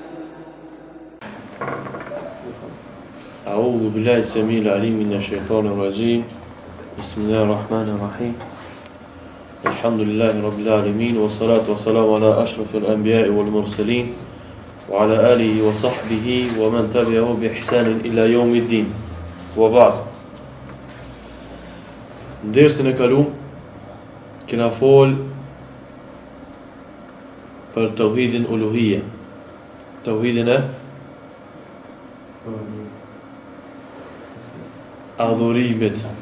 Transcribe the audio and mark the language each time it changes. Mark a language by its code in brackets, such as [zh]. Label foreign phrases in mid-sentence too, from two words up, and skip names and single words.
[ar] أعوذ بالله السميع العليم من الشيطان الرجيم. بسم الله الرحمن الرحيم. الحمد لله رب العالمين والصلاة والسلام على أشرف الأنبياء والمرسلين وعلى آله وصحبه ومن تبعه بإحسان إلى يوم الدين وبعد. [sq] Dersën e kaluam kena fol për tauhidin uluhia, tauhidin e adhurimit.